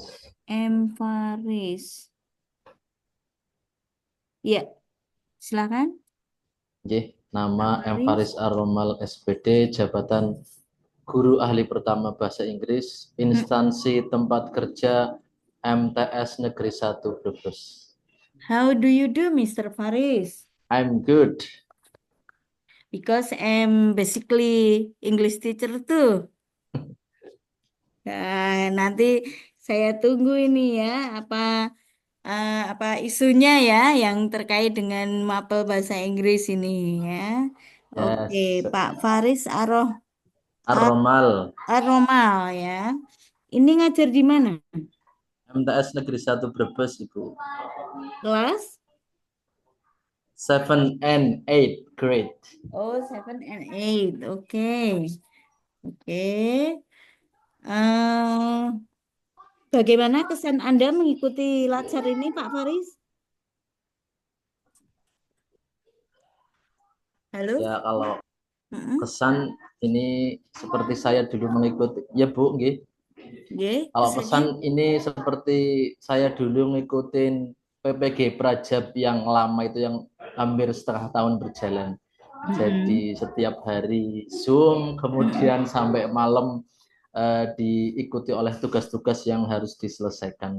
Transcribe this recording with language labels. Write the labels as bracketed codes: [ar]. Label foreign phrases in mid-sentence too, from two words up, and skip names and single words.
[id] M. Faris. Ya, silakan. Nggih, nama M. Faris. Faris Ar-Romal SPD, jabatan Guru Ahli Pertama Bahasa Inggris, instansi tempat kerja MTS Negeri 1 Brebes. [en] How do you do, Mr. Faris? I'm good. Because I'm basically English teacher tuh. [id] Nah, nanti saya tunggu ini ya, apa isunya ya yang terkait dengan mapel bahasa Inggris ini ya. Oke, Yes. Pak Faris Ar-Romal. Aromal ya. Ini ngajar di mana? MTS Negeri 1 Brebes, Ibu. Kelas? [en] 7 and 8 grade. Oh, 7 and 8. [id] Oke. Oke. Eh, bagaimana kesan Anda mengikuti latsar ini, Pak Faris? Halo? Ya, kalau Mm-mm. kesan ini seperti saya dulu mengikuti, ya Bu, nggih. Nggih, Kalau kesannya? kesan ini seperti saya dulu ngikutin PPG Prajab yang lama itu, yang hampir setengah tahun berjalan. Jadi setiap hari Zoom, kemudian sampai malam diikuti oleh tugas-tugas yang harus diselesaikan begitu.